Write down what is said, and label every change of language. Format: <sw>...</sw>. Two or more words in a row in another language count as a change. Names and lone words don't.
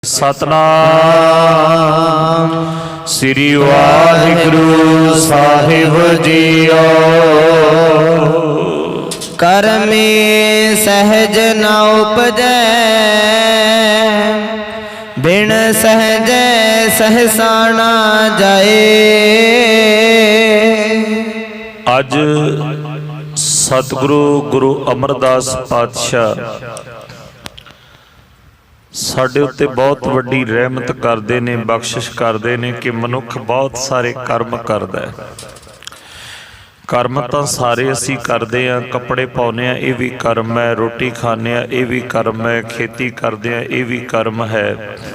<pa>ਸਤਿਨਾਮ ਸ੍ਰੀ ਵਾਹਿਗੁਰੂ ਸਾਹਿਬ ਜੀਓ। ਕਰਮੇ ਸਹਜ ਨ ਉਪਜੈ, ਬਿਨ ਸਹਜ ਸਹਸਾ ਨ ਜਾਏ। ਅੱਜ ਸਤਿਗੁਰੂ ਗੁਰੂ ਅਮਰਦਾਸ ਪਾਤਸ਼ਾਹ ਸਾਡੇ ਉੱਤੇ ਬਹੁਤ ਵੱਡੀ ਰਹਿਮਤ ਕਰਦੇ ਨੇ, ਬਖਸ਼ਿਸ਼ ਕਰਦੇ ਨੇ ਕਿ ਮਨੁੱਖ ਬਹੁਤ ਸਾਰੇ ਕਰਮ ਕਰਦਾ ਹੈ। ਕਰਮ ਤਾਂ ਸਾਰੇ ਅਸੀਂ ਕਰਦੇ ਹਾਂ, ਕੱਪੜੇ ਪਾਉਂਦੇ ਹਾਂ ਇਹ ਵੀ ਕਰਮ ਹੈ, ਰੋਟੀ ਖਾਂਦੇ ਹਾਂ ਇਹ ਵੀ ਕਰਮ ਹੈ, ਖੇਤੀ ਕਰਦੇ ਹਾਂ ਇਹ ਵੀ ਕਰਮ ਹੈ।</pa>